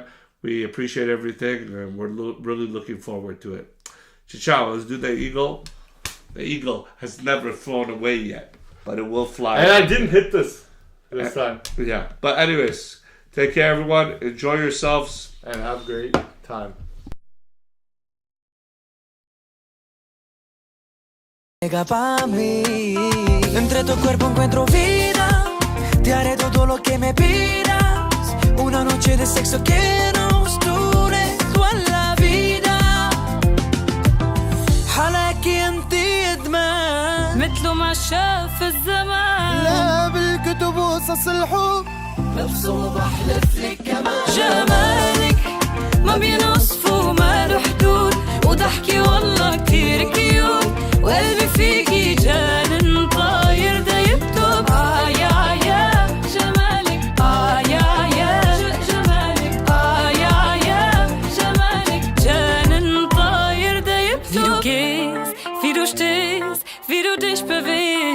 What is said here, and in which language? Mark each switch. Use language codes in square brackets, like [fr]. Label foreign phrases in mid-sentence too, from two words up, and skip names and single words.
[en] We appreciate everything and we're really looking forward to it. Ciao, let's do the eagle. The eagle has never flown away yet, but it will fly. And I didn't hit this time. Yeah, but anyways, take care, everyone. Enjoy yourselves. And have a great time. [es] Llega pa' mí, entre tu cuerpo encuentro vida, te haré todo lo que me pidas, una noche de sexo que nos dure toda la vida, [ar] حلاكي انتي ادمان مثل ما شاف الزمان لا بالكتب وقصص الحب بفصل بحلف لك كمان جمالك ما بينوصف وما له حدود وضحكي والله كتير كيوت وقلبي فيكي جانن طاير دا يكتب يا جمالك يا جمالك يا جمالك جانن طاير دا يكتب [de] Wie du gehst, wie du stehst, wie du dich bewegst